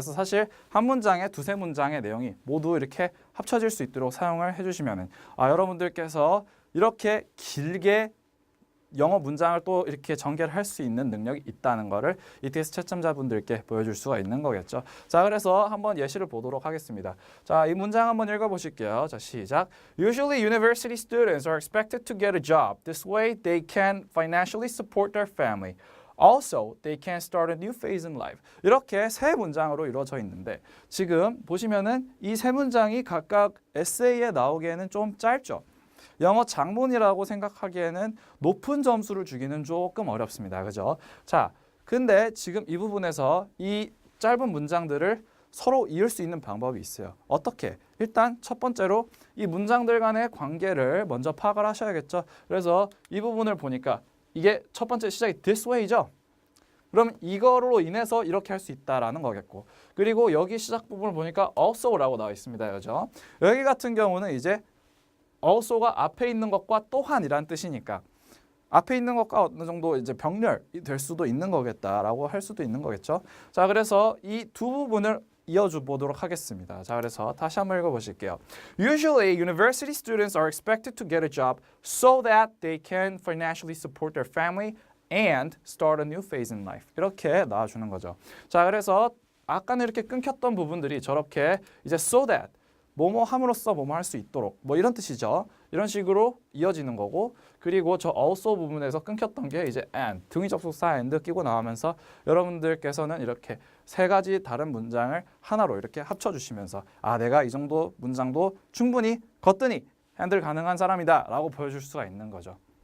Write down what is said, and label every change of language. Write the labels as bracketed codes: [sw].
[ko] 그래서 사실 한 문장에 두세 문장의 내용이 모두 이렇게 합쳐질 수 있도록 사용을 해주시면은 여러분들께서 이렇게 길게 영어 문장을 또 이렇게 전개를 할 수 있는 능력이 있다는 거를 ETS 채점자분들께 보여줄 수가 있는 거겠죠. 자, 그래서 한번 예시를 보도록 하겠습니다. 자, 이 문장 한번 읽어보실게요. 자, 시작. [en] Usually university students are expected to get a job. This way they can financially support their family. Also, they can start a new phase in life. [ko] 이렇게 세 문장으로 이루어져 있는데 지금 보시면은 이 세 문장이 각각 에세이에 나오기에는 좀 짧죠. 영어 장문이라고 생각하기에는 높은 점수를 주기는 조금 어렵습니다. 그죠? 자, 근데 지금 이 부분에서 이 짧은 문장들을 서로 이을 수 있는 방법이 있어요. 어떻게? 일단 첫 번째로 이 문장들 간의 관계를 먼저 파악을 하셔야겠죠. 그래서 이 부분을 보니까 이게 첫 번째 시작이 [en] this way [ko] 죠. 그럼 이거로 인해서 이렇게 할 수 있다라는 거겠고, 그리고 여기 시작 부분을 보니까 also라고 나와 있습니다. 그죠? 여기 같은 경우는 이제 also가 앞에 있는 것과 또한이란 뜻이니까 앞에 있는 것과 어느 정도 이제 병렬이 될 수도 있는 거겠다라고 할 수도 있는 거겠죠. 자, 그래서 이 두 부분을 이어줘 보도록 하겠습니다. 자, 그래서 다시 한번 읽어보실게요. [en] Usually, university students are expected to get a job so that they can financially support their family and start a new phase in life. [ko] 이렇게 나와주는 거죠. 자, 그래서 아까는 이렇게 끊겼던 부분들이 저렇게 이제 [en] so that [ko] 뭐뭐 함으로써 뭐뭐 할 수 있도록 뭐 이런 뜻이죠. 이런 식으로 이어지는 거고, 그리고 저 also 부분에서 끊겼던 게 이제 and 등위 접속사 and 끼고 나오면서 여러분들께서는 이렇게 세 가지 다른 문장을 하나로 이렇게 합쳐주시면서 아, 내가 이 정도 문장도 충분히 거뜬히 핸들 가능한 사람이다 라고 보여줄 수가 있는 거죠.